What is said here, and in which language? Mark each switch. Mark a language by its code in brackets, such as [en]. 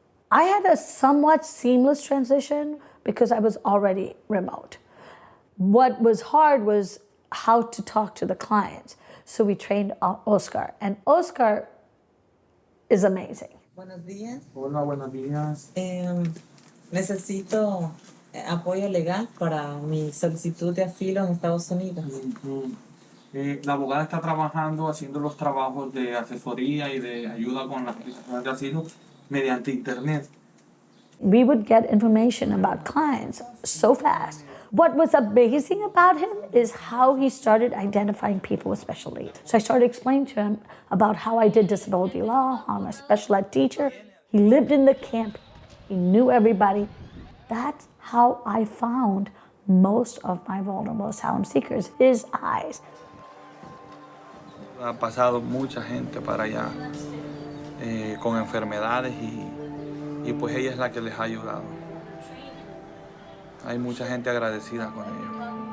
[en] I had a somewhat seamless transition because I was already remote. What was hard was how to talk to the clients. So we trained Oscar, and Oscar is amazing. [es] Buenos días. Hola, buenos días. Necesito apoyo legal para mi solicitud de asilo en Estados Unidos. La abogada está trabajando, haciendo los trabajos de asesoría y de ayuda con la aplicación de asilo mediante internet. [en] We would get information about clients so fast. What was amazing about him is how he started identifying people with special needs. So I started explaining to him about how I did disability law, how I'm a special ed teacher. He lived in the camp. He knew everybody. That's how I found most of my vulnerable asylum seekers, his eyes. [es] Ha pasado mucha gente para allá con enfermedades y pues ella es la que les ha ayudado. Hay mucha gente agradecida con ella.